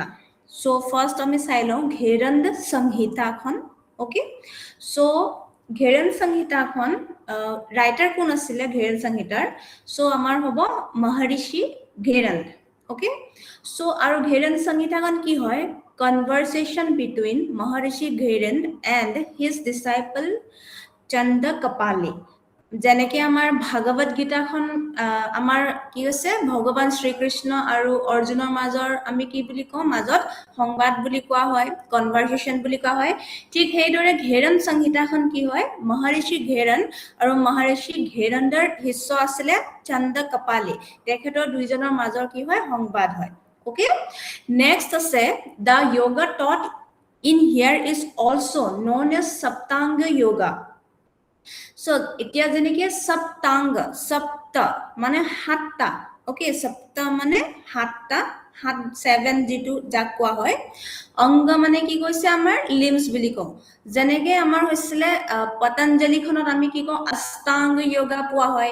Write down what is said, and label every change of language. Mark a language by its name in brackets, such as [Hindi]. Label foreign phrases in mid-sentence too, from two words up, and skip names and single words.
[English] So first [Assamese] আমি চাই লওঁ ঘেৰেন সংহিতাখন। [English] Okay, so [Assamese] ঘেৰেন সংহিতাখন ৰাইটাৰ কোন আছিলে ঘেৰেন সংহিতাৰ? সো আমাৰ হ'ব মহৰ্ষি ঘেৰেন। [English] Okay, so [Assamese] আৰু ঘেৰেন সংহিতাখন কি হয়? [English] Conversation between Maharishi Ghiren and his disciple Chanda Kapali. [Assamese] যেনেকে আমাৰ ভাগৱত গীতাখন আমাৰ কি হৈছে ভগৱান শ্ৰীকৃষ্ণ আৰু অৰ্জুনৰ মাজৰ আমি কি বুলি কওঁ মাজত সংবাদ বুলি কোৱা হয়, কনভাৰসেশ্যন বুলি কোৱা হয়। ঠিক সেইদৰে ঘেৰেন সংহিতাখন কি হয় মহৰ্ষি ঘেৰেন আৰু মহৰ্ষি ঘেৰেনৰ শিষ্য আছিলে চন্দ কপালী, তেখেতৰ দুইজনৰ মাজৰ কি হয় সংবাদ হয়। [English] Okay, next আছে the yoga taught in here is also known as Saptanga yoga. [Assamese] So এতিয়া যেনেকে সপ্তাংগ সপ্তা মানে সাতটা, ওকে সপ্তা মানে সাতটা, সাত 7 যেটো যাক কোৱা হয়। অংগ মানে কি কৈছে আমাৰ লিম্স বুলি কওঁ। যেনেকে আমাৰ হৈছিলে পতঞ্জলিখনত আমি কি কওঁ অষ্টাংগ যোগা পোৱা হয়।